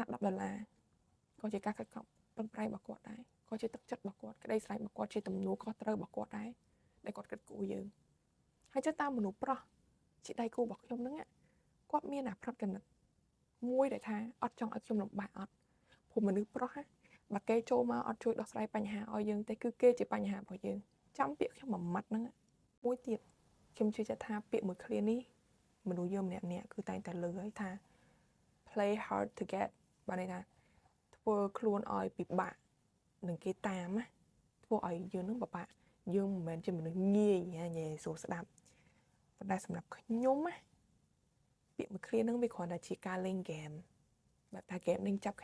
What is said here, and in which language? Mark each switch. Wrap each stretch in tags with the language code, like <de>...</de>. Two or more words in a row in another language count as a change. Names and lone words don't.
<km>$ ក៏ជាការខិតខំប្រឹងប្រែងរបស់គាត់ដែរក៏ជាទឹកចិត្តរបស់គាត់ក្តីស្រឡាញ់របស់គាត់ជាទំនួលខុសត្រូវរបស់គាត់ដែរដែលគាត់គិតគូរយើងហើយចុះតាមមនុស្សប្រុសជាដៃគូរបស់ខ្ញុំហ្នឹងគាត់មានអាផ្នត់គំនិតមួយដែលថាអត់ចង់ឲ្យខ្ញុំលំបាកអត់ព្រោះមនុស្សប្រុសបើគេចូលមកអត់ជួយដោះស្រាយបញ្ហាឲ្យយើងទេគឺគេជាបញ្ហារបស់យើងចាំពាក្យខ្ញុំមួយម៉ាត់ហ្នឹងមួយទៀតខ្ញុំជឿថាពាក្យមួយឃ្លានេះមនុស្សយើងម្នាក់គឺតែងតែលើឲ្យថា</km> <en>play hard to get</en> <km>បានន័យថាធ្វើខ្លួនឲ្យពិបាកនឹងគេតាមណាធ្វើឲ្យយើងនឹងពិបាកយើងមិនមែនជាមនុស្សងាយនិយាយស្រួលស្ដាប់ប៉ុន្តែសម្រាប់ខ្ញុំណាពាក្យមួយឃ្លាហ្នឹងវាគ្រាន់តែជាការលេងហ្គេមបែបថាហ្គេមនឹងចាប់</km>